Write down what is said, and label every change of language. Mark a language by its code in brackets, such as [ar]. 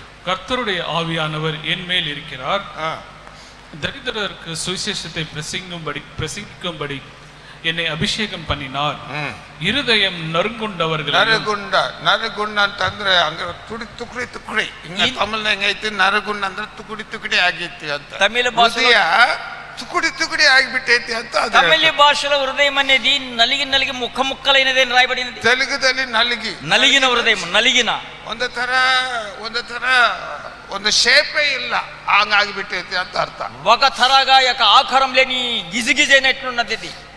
[ta] கர்த்தருடைய ஆவியானவர் என் மேல் இருக்கிறார், ಹಾ. தரித்திரருக்கு சுவிசேஷத்தை பிரசங்கிக்கும்படி என்னை அபிஷேகம் பண்ணினார். இருதயம் நறுங்குண்டவர்கள் [kn] ನರಗುಂಡ ಅಂತಂದ್ರೆ ಹಂಗ ತುಕಡಿ ತುಕಡಿ ಹಿಂಗ ತಮಿಳ್ನ ಹೆಂಗೈತಿ, ನರಗುಂಡ ಅಂದ್ರೆ ತುಕಡಿ ಆಗೈತಿ ಅಂತ. [te] తమిళ భాషలో [kn] ತುಕಡಿ ಆಗಿಬಿಟ್ಟೈತಿ ಅಂತ. [te] తమిళ భాషలో హృదయం అనేది నలిగి నలిగి ముక్కలైనది అని రాయబడింది. [kn] ತೆಲುಗುದಲ್ಲಿ [te] నలిగిన హృదయం, నలిగిన [kn] ಒಂದು ತರ ಒಂದು ಶೇಪೇ ಇಲ್ಲ, ಹಂಗಾಗಿಬಿಟ್ಟೈತಿ ಅಂತ ಅರ್ಥ. [te] ఒక తరగా యొక్క ఆకారం లేని గిజిగిజైనట్లున్నది, ఇది